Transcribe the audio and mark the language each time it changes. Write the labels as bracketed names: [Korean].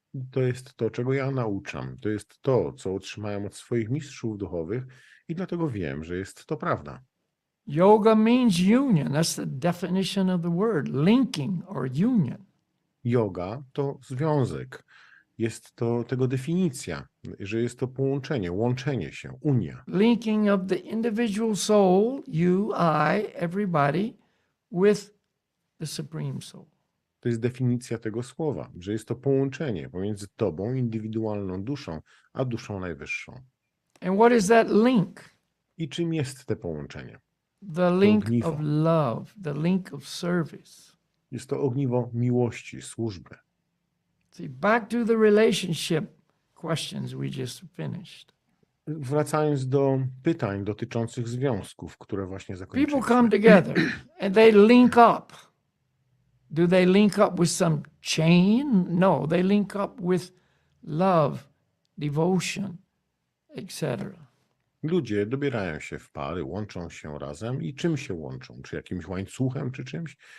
[Polish] To jest to, czego ja nauczam. To jest to, co otrzymałem od swoich mistrzów duchowych i dlatego wiem, że jest to prawda. [English] Yoga means union. That's the definition of the word, linking or union. [Polish] Yoga to związek. Jest to tego definicja, że jest to połączenie, łączenie się, unia. [English] Linking of the individual soul, you, I, everybody, with the supreme soul. [Polish] To jest definicja tego słowa, że jest to połączenie pomiędzy tobą, indywidualną duszą, a duszą najwyższą. [English] And what is that link? [Polish] I czym jest to połączenie? [English] The link [Polish] ogniwo. [English] of love, the link of service. [Polish] Jest to ogniwo miłości, służby. [English] See, back to the relationship questions we just finished. [Polish] Wracając do pytań dotyczących związków, które właśnie [English] People come [Polish] zakończyliśmy. [English] together and they link up. Do they link up with some chain? No, they link up with love, devotion, etc. [Polish] Ludzie dobierają się w pary, łączą się razem i czym się łączą? Czy jakimś łańcuchem, czy czymś?